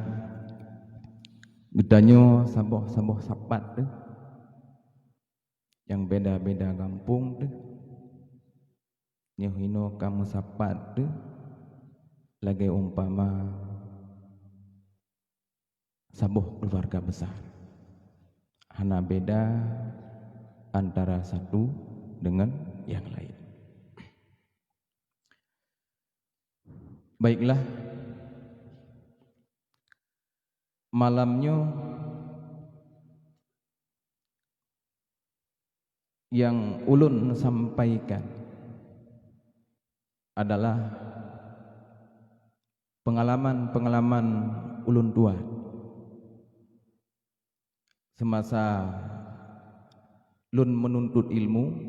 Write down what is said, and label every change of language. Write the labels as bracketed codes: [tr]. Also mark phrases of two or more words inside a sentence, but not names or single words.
[ace] gedanyo saboh-saboh sapat tuh, yang beda-beda kampung tuh, nyohino kamu sapat tuh, lagi umpama saboh keluarga besar, hana [id] beda antara satu dengan yang lain. [bjn] Baiklah, malamnya yang ulun sampaikan adalah pengalaman-pengalaman ulun tua semasa lun menuntut ilmu,